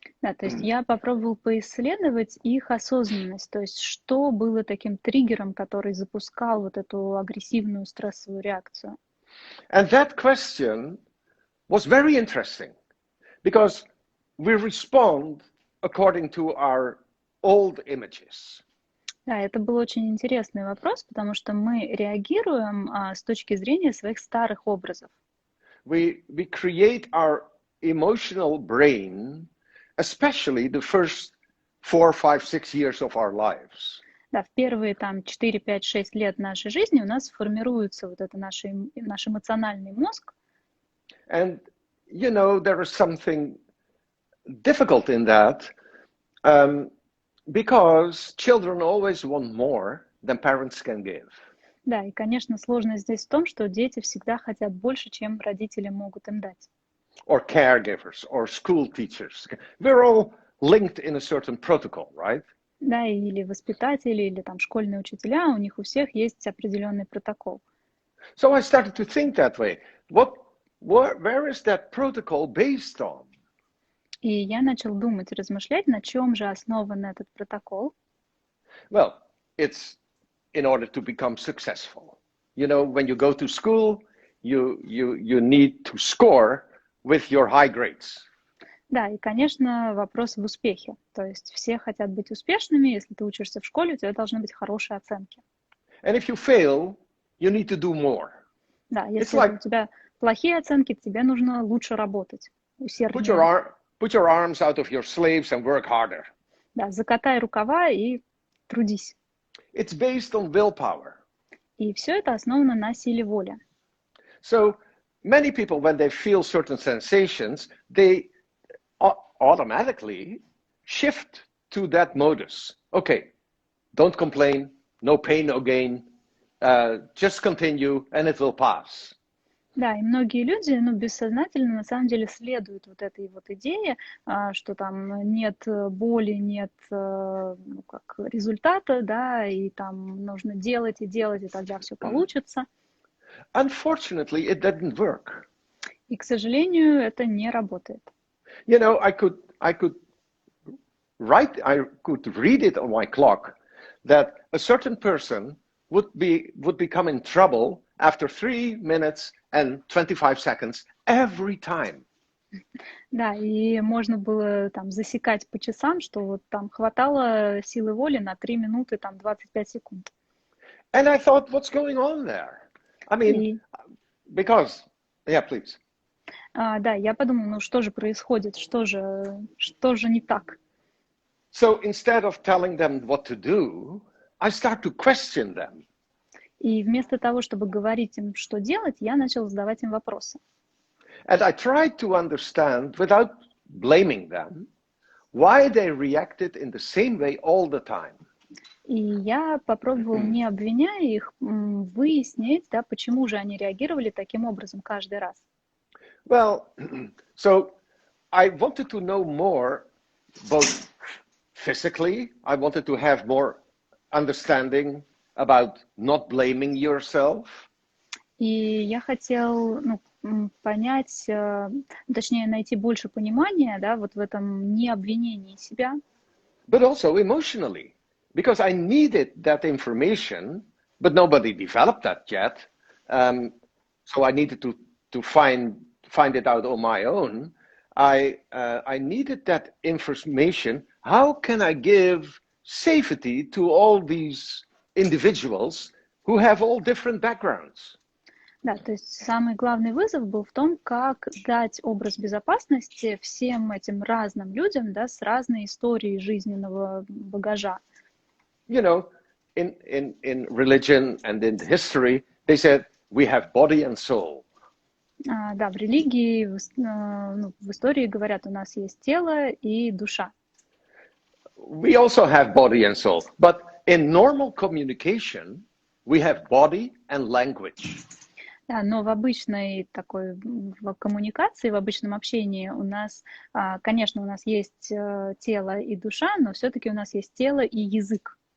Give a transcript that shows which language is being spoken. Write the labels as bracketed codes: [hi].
[ru] Да, то есть я попробовал поисследовать их осознанность, то есть что было таким триггером, который запускал вот эту агрессивную стрессовую реакцию. [en] And that question was very interesting because we respond according to our old images. [ru] Да, это был очень интересный вопрос, потому что мы реагируем с точки зрения своих старых образов. [en] We create our emotional brain, especially the first 4, 5, 6 years of our lives. [ru] Да, в первые там 4, 5, 6 лет нашей жизни у нас формируется вот это наш эмоциональный мозг. [en] And, you know, there is something difficult in that because children always want more than parents can give. [ru] Да, и, конечно, сложность здесь в том, что дети всегда хотят больше, чем родители могут им дать. [en] Or caregivers, or school teachers. We're all linked in a certain protocol, right? [ru] Да, или воспитатели, или там школьные учителя, у них у всех есть определенный протокол. [en] So I started to think that way. Where is that protocol based on? [ru] И я начал думать, размышлять, на чем же основан этот протокол. [en] Well, it's in order to become successful. You know, when you go to school, you need to score with your high grades. [ru] Да, и, конечно, вопрос в успехе. То есть все хотят быть успешными. Если ты учишься в школе, у тебя должны быть хорошие оценки. [en] And if you fail, you need to do more. [ru] Да, если у тебя плохие оценки, тебе нужно лучше работать, усерднее. [en] Put your arms out of your sleeves and work harder. [ru] Да, закатай рукава и трудись. [en] It's based on willpower. [ru] И все это основано на силе воли. [en] So many people, when they feel certain sensations, they automatically shift to that modus. Okay, don't complain, no pain, no gain, just continue and it will pass. [ru] Да, и многие люди, бессознательно на самом деле следуют вот этой вот идее, что там нет боли, нет результата, да, и там нужно делать, и тогда все получится. [en] Unfortunately, it didn't work. [ru] И, к сожалению, это не работает. [en] You know, I could read it on my clock that a certain person would become in trouble after 3 minutes and 25 seconds every time. [ru] Да, и можно было там засекать по часам, что вот там хватало силы воли на 3 минуты, там 25 секунд. [en] And I thought, what's going on there? I mean, because, yeah, please. [ru] Да, я подумала, что же происходит, что же не так? [en] So instead of telling them what to do, I start to question them. [ru] И вместо того, чтобы говорить им, что делать, я начал задавать им вопросы. [en] And I tried to understand, without blaming them, why they reacted in the same way all the time. [ru] И я попробовал, не обвиняя их, выяснить, да, почему же они реагировали таким образом каждый раз. [en] Well, so I wanted to know more, both physically, I wanted to have more understanding about not blaming yourself. [ru] И я хотел, понять, точнее, найти больше понимания, да, вот в этом необвинении себя. [en] But also emotionally, because I needed that information, but nobody developed that yet. So I needed to find it out on my own. I needed that information. How can I give safety to all these individuals who have all different backgrounds? [ru] Да, то есть самый главный вызов был в том, как дать образ безопасности всем этим разным людям, да, с разной историей жизненного багажа. [en] You know, in religion and in history, they said we have body and soul. [ru] Да, в религии, в истории говорят, у нас есть тело и душа. [en] We also have body and soul, but in normal communication, we have body and language. [ru] Да, но в обычной такой в коммуникации, в обычном общении у нас, конечно, у нас есть тело и душа, но все-таки у нас есть тело и язык.